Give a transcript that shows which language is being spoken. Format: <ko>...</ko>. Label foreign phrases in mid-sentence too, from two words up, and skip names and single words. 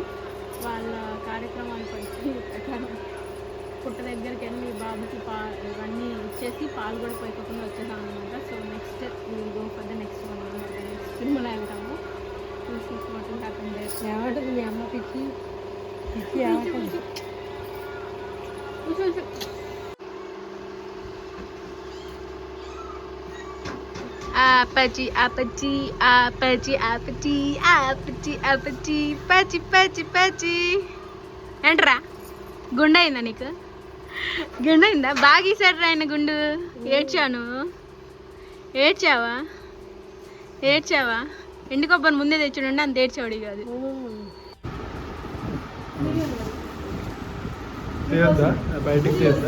<te>వాళ్ళ కార్యక్రమానికి వచ్చి పుట్ట దగ్గరికి వెళ్ళి బాబుకి ఇవన్నీ ఇచ్చేసి పాలు కూడా పోయిపోకుండా వచ్చేసాం అనమాట.</te> <en>so next go for the next one</en> <te>అనమాట. నెక్స్ట్ తిరుమల వెళ్తాము. చూసి మొత్తం హ్యాపీ ఏమంటుంది మీ అమ్మ పిచ్చి పిచ్చి ఏమంటుంది? Apache, apache, apache, apache, apache, apache, pachi, pachi, pachi. ఏంట్రా గుండె అయిందా నీకు? గుండె అయిందా? బాగా ఈసాడు ఆయన గుండు. ఏడ్చాను. ఏడ్చావా? ఏడ్చావా? ఎండు కొబ్బరి ముందే తెచ్చుండే అంత ఏడ్చాడు కాదు. బయటికి</te>